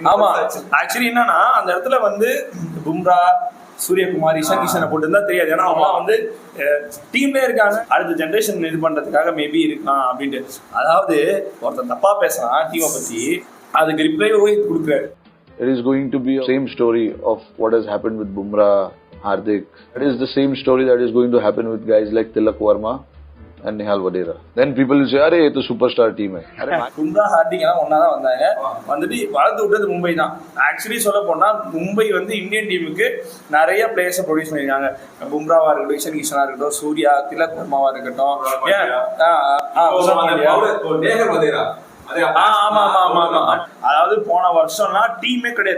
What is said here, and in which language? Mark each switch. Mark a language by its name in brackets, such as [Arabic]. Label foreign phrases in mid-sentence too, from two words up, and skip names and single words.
[Tamil] ஆமா, ஆக்சுவலி என்னன்னா அந்த இடத்துல வந்து பும்ரா, சூரியகுமார், இஷான் கிஷனை போட்டுருந்தா தெரியாது. ஏன்னா அவங்களாம் வந்து டீம்லேயே இருக்காங்க, அடுத்த ஜென்ரேஷன் இது பண்றதுக்காக மேபி இருக்கான் அப்படின்ட்டு. அதாவது ஒருத்தன் தப்பா பேசுறான் டீமை பத்தி, அதுக்கு ரிப்ளை ரோஹித் கொடுக்குறாரு. [English] It is going to be the same story of what has happened with Bumrah, Hardik. It is the same story that is going to happen with guys like Tilak Verma and Nehal Vadera. Then people will say, [Hindi] "Arey, ये तो [English] superstar team [Hindi] है." [Tamil] பும்ரா ஹார்திக் எல்லாம் ஒன்னா தான் வந்தாங்க. வந்துட்டு வளர்த்து விட்டது மும்பை தான். ஆக்சுவலி சொல்ல போனா மும்பை வந்து இந்தியன் டீமுக்கு நிறைய [English] players produce [Tamil] பண்ணிருக்காங்க. பும்ராவா இருக்கட்டும், இஷன் கிஷனா இருக்கட்டும், சூர்யா, திலக் வர்மாவா இருக்கட்டும், அதாவது போன வருஷம்லாம் டீமே கிடையாது.